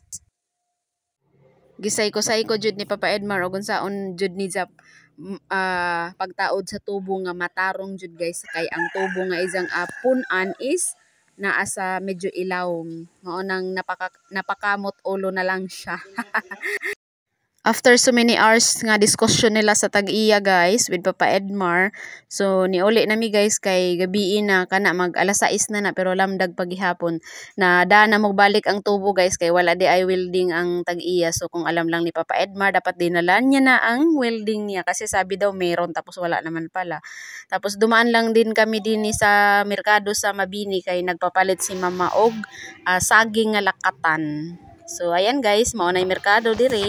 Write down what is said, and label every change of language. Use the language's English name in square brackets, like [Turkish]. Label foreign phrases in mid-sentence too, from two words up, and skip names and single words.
[Cebuano] Gisay ko jud ni Papa Edmar og unsaon jud ni Jap pagtaod sa tubo nga matarong jud guys kay ang tubo nga isang punan is naa sa medyo ilawom. Mao nang napakamot ulo na lang siya. [English] After so many hours [Cebuano] nga discussion nila sa tag-iya guys with Papa Edmar. So niuli nami guys kay gabi na kana mag alas 6 na pero lamdag pagihapon na na mo balik ang tubo guys kay wala di ay welding ang tag-iya. [Filipino] So kung alam lang ni Papa Edmar dapat dinalan niya na ang welding niya kasi sabi daw meron tapos wala naman pala. Tapos dumaan lang din kami din sa merkado sa Mabini kay nagpapalit si Mama [Cebuano] og saging nga lakatan. So ayan guys, mao na merkado dire.